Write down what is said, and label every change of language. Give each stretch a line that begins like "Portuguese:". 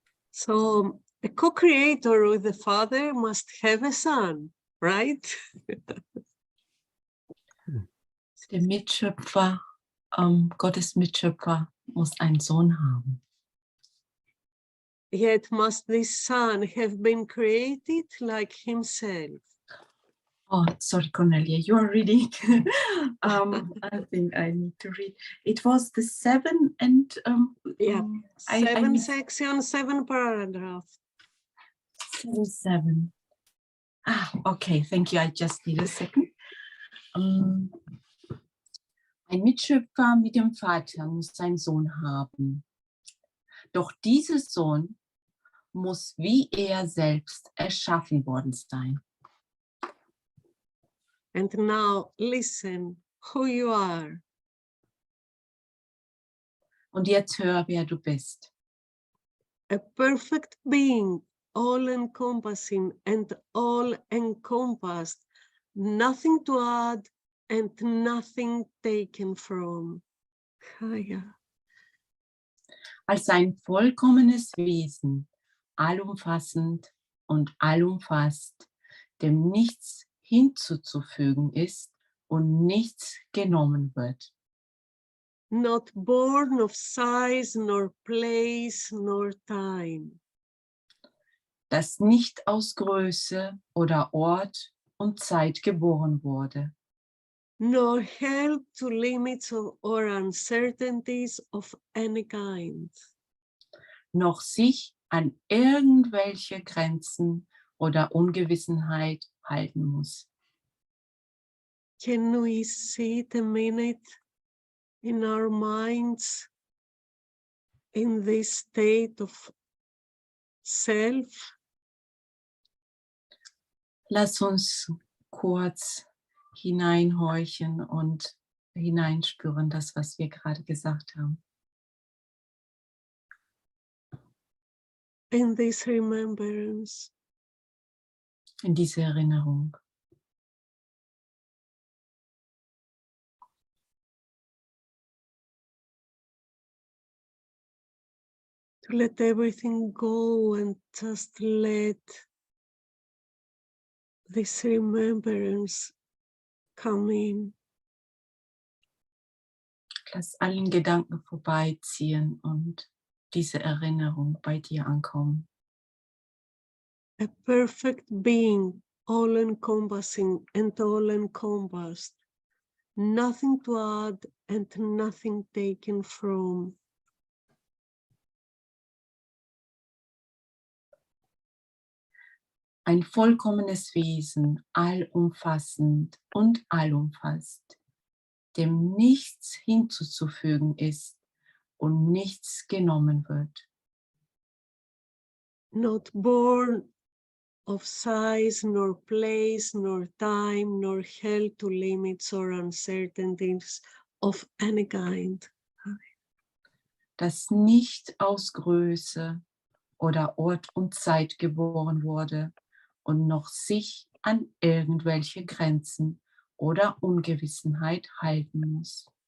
English: So a co-creator with the Father must have a son, right?
German: Der Mitschöpfer, Gottes Mitschöpfer muss einen Sohn haben.
English: Yet must this son have been created like himself? Oh, sorry, Kornilia, you are reading. I think I need to read. It was the 7 and Yeah, I 7 sections, 7 paragraphs. 7. Ah, okay, thank you. I just need a second.
German: Ein Mitschöpfer mit dem Vater muss seinen Sohn haben. Doch dieser Sohn muss wie er selbst erschaffen worden sein.
English: And now listen who you are.
German: Und jetzt hör, wer du bist.
English: A perfect being, all-encompassing and all-encompassed, nothing to add and nothing taken from. Kaya.
German: Als ein vollkommenes Wesen, allumfassend und allumfasst, dem nichts hinzuzufügen ist und nichts genommen wird.
English: Not born of size, nor place, nor time.
German: Das nicht aus Größe oder Ort und Zeit geboren wurde.
English: Nor held to limits or uncertainties of any kind.
German: Noch sich an irgendwelche Grenzen oder Ungewissenheit halten muss.
English: Can we sit a minute in our minds in this state of self?
German: Lass uns kurz hineinhorchen und hineinspüren, das, was wir gerade gesagt haben.
English: In this remembrance.
German: In diese Erinnerung.
English: To let everything go and just let this remembrance come in.
German: Lass allen Gedanken vorbeiziehen und diese Erinnerung bei dir ankommen.
English: A perfect being, all-encompassing and all-encompassed, nothing to add and nothing taken from.
German: Ein vollkommenes Wesen, allumfassend und allumfasst, dem nichts hinzuzufügen ist und nichts genommen wird.
English: Not born of size, nor place, nor time, nor held to limits or uncertainties of any kind.
German: Das nicht aus Größe oder Ort und Zeit geboren wurde und noch sich an irgendwelche Grenzen oder Ungewissenheit halten muss.